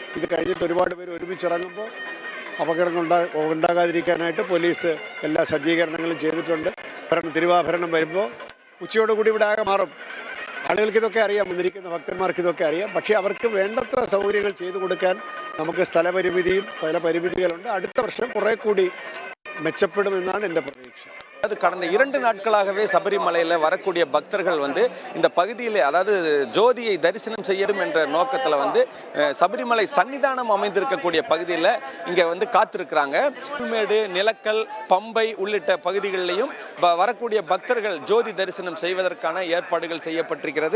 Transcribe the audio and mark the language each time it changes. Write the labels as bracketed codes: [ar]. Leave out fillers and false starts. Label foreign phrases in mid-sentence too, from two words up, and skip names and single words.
[ml] ഇത് കഴിഞ്ഞിട്ട് ഒരുപാട് പേര് ഒരുമിച്ചിറങ്ങുമ്പോൾ അപകടങ്ങൾ ഉണ്ടാകാതിരിക്കാനായിട്ട് പോലീസ് എല്ലാ സജ്ജീകരണങ്ങളും ചെയ്തിട്ടുണ്ട്. തിരുവാഭരണം വരുമ്പോൾ ഉച്ചയോടുകൂടി ഇവിടെ ആകെ മാറും. ആളുകൾക്ക് ഇതൊക്കെ അറിയാം, വന്നിരിക്കുന്ന ഭക്തന്മാർക്ക് ഇതൊക്കെ അറിയാം. പക്ഷേ അവർക്ക് വേണ്ടത്ര സൗകര്യങ്ങൾ ചെയ്തു കൊടുക്കാൻ നമുക്ക് സ്ഥലപരിമിതിയും പല പരിമിതികളുണ്ട്. അടുത്ത വർഷം കുറേ കൂടി മെച്ചപ്പെടുമെന്നാണ് എൻ്റെ പ്രതീക്ഷ. [ta] அது கடந்த 2 நாட்களாகவே சபரிமலையில் வரக்கூடிய பக்தர்கள் இந்த பகுதியில், அதாவது ஜோதியை தரிசனம் செய்யணும் என்ற நோக்கத்தில் சபரிமலை சன்னிதானம் அமைந்திருக்கக்கூடிய பகுதியில் இங்கே காத்திருக்கிறாங்க. புல்மேடு, நிலக்கல், பம்பை உள்ளிட்ட பகுதிகளிலையும் வரக்கூடிய பக்தர்கள் ஜோதி தரிசனம் செய்வதற்கான ஏற்பாடுகள் செய்யப்பட்டிருக்கிறது.